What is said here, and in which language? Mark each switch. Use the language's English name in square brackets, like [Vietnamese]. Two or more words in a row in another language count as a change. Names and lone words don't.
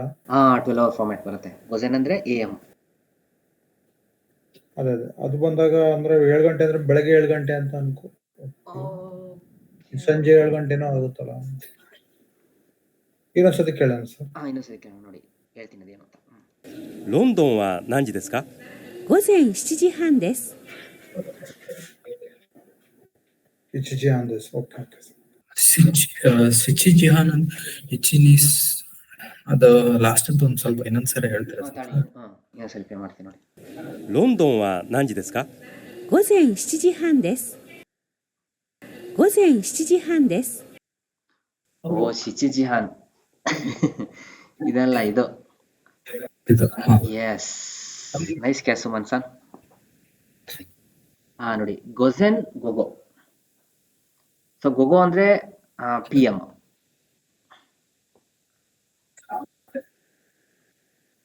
[Kannada] 12 [English] hour format [Kannada] ಬರುತ್ತೆ. ಗೊಜೆನ್ ಅಂದ್ರೆ AM. ಅದೇ ಅದು ಬಂದಾಗ ಅಂದ್ರೆ 7 ಗಂಟೆ ಅಂದ್ರೆ ಬೆಳಗ್ಗೆ 7 ಗಂಟೆ ಅಂತ ಅನ್ಕೋ. ಸಂಜೆ 7 ಗಂಟೆನೂ ಆಗುತ್ತಲ್ಲ. ಇನ್ನೊಂದ್ಸತಿ ಕೇಳೋಣ ಸರ್. ಇನ್ನೊಂದ್ಸತಿ ಕೇಳೋಣ ನೋಡಿ, ಹೇಳ್ತೀನಿ ಅದೇನು ಅಂತ. [Japanese] ロンドンは何時ですか？午前7時半です。 7時半です。オッケー。七 時半 いちにす [Kannada] ಅದು ಲಾಸ್ಟ್ ಅಂತ ಒಂದು ಸ್ವಲ್ಪ ಇನ್ನೊಂದ್ಸರಿ ಹೇಳ್ತೀರಾ? ಇನ್ನೊಂದ್ಸಲಿ ಪ್ಲೇ ಮಾಡ್ತೀನಿ ನೋಡಿ. [Japanese] ロンドンは何時ですか？午前7時半です。午前7時半です。 [Kannada] ಓ, [Japanese] 七時 半. [Kannada] ಇದಲ್ಲ ಇದು. [English] Yes, nice catch Suman sir. [Japanese] ನೋಡಿ, 午前 午後. [Kannada] ಸೊ ಗೊಗೋ ಅಂದ್ರೆ PM.